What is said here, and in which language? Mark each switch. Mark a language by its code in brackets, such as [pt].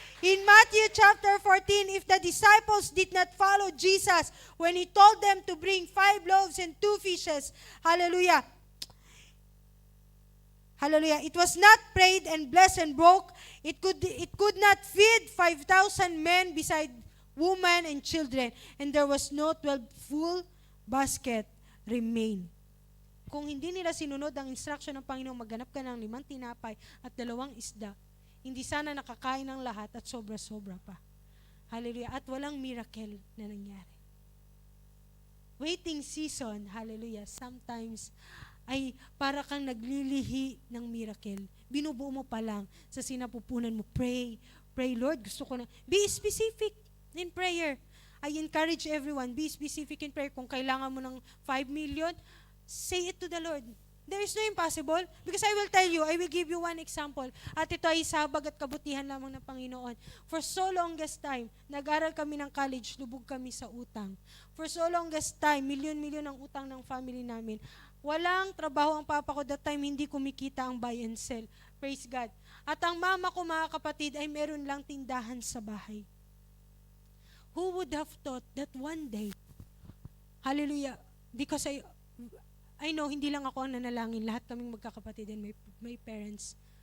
[en] In Matthew chapter 14, if the disciples did not follow Jesus when He told them to bring 5 loaves and 2 fishes, hallelujah, hallelujah. It was not prayed and blessed and broke. It could not feed 5,000 men beside women and children. And there was no 12 full basket remain. [tl] Kung hindi nila sinunod ang instruction ng Panginoon, maghanap ka ng 5 tinapay at 2 isda, hindi sana nakakain ng lahat at sobra-sobra pa. Hallelujah. At walang miracle na nangyari. Waiting season, hallelujah, sometimes ay para kang naglilihi ng miracle. Binubuo mo pa lang sa sinapupunan mo. Pray, Lord, gusto ko na. [en] Be specific in prayer. I encourage everyone, be specific in prayer. [tl] Kung kailangan mo ng 5 million, [en] say it to the Lord. There is no impossible because I will tell you, I will give you one example. [tl] At ito ay sabag at kabutihan lamang ng Panginoon. [en] For so longest time, [tl] nag-aral kami ng college, lubog kami sa utang. [en] For so longest time, [tl] milyon-milyon ang utang ng family namin. Walang trabaho ang papa ko that time, hindi kumikita ang buy and sell. [en] Praise God. [tl] At ang mama ko, mga kapatid, ay meron lang tindahan sa bahay. [en] Who would have thought that one day, hallelujah, because I know, [tl] hindi lang ako ang nanalangin, lahat kaming magkakapatid [en] and my parents.